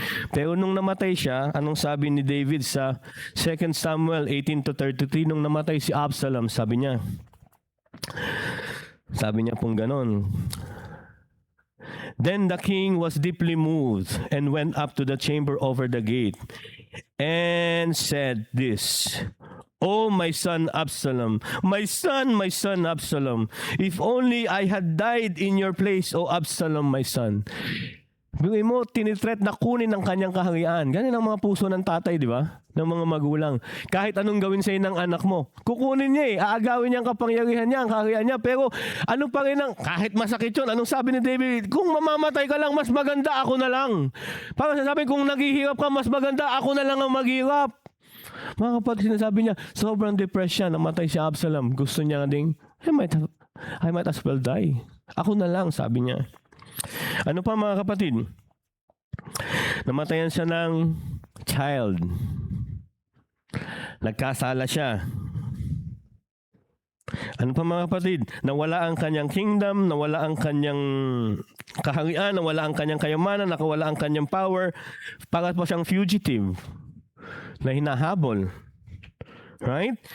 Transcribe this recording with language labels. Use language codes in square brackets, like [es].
[tl] Pero nung namatay siya, anong sabi ni David sa 2 Samuel 18-33, nung namatay si Absalom, sabi niya pong ganon, [en] Then the king was deeply moved and went up to the chamber over the gate and said this, Oh, my son Absalom, my son Absalom, if only I had died in your place, O Absalom, my son. [tl] Bigay mo, tinitret na kunin ang kanyang kaharian. Ganyan ang mga puso ng tatay, di ba? Ng mga magulang. Kahit anong gawin sa'yo ng anak mo, kukunin niya aagawin niya ang kapangyarihan niya, ang kaharian niya. Pero ano pa rin kahit masakit yun, anong sabi ni David? Kung mamamatay ka lang, mas maganda ako na lang. Parang sasabi, kung naghihirap ka, mas maganda ako na lang ang maghirap. Mga kapatid, sinasabi niya, sobrang depressed siya, namatay si Absalom. Gusto niya ding, [en] I might as well die. [tl] Ako na lang, sabi niya. Ano pa, mga kapatid? Namatayan siya ng child. Nagkasala siya. Ano pa, mga kapatid? Nawala ang kanyang kingdom, nawala ang kanyang kaharian, nawala ang kanyang kayamanan, nakawala ang kanyang power, para pa siyang fugitive. na hinahabol. [en] Right?